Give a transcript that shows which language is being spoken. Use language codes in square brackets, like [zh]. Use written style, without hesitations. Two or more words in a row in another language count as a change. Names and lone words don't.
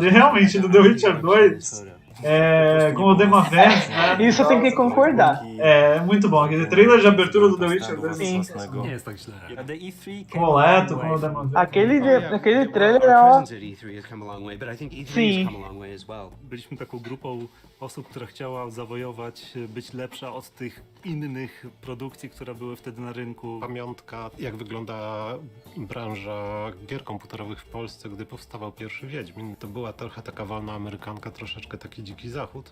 [pt] E realmente, do The Witcher 2, com o Demavent, né? Isso eu tenho que concordar. É muito bom. Aquele trailer de abertura do The Witcher 2 Sim. completo com o Demavent. Aquele trailer, ó. Sim. [pl] Byliśmy taką grupą osób, która chciała zawojować, być lepsza od tych innych produkcji, które były wtedy na rynku. Pamiątka, jak wygląda branża gier komputerowych w Polsce, gdy powstawał pierwszy Wiedźmin. To była trochę taka wolna amerykanka, troszeczkę taki dziki zachód.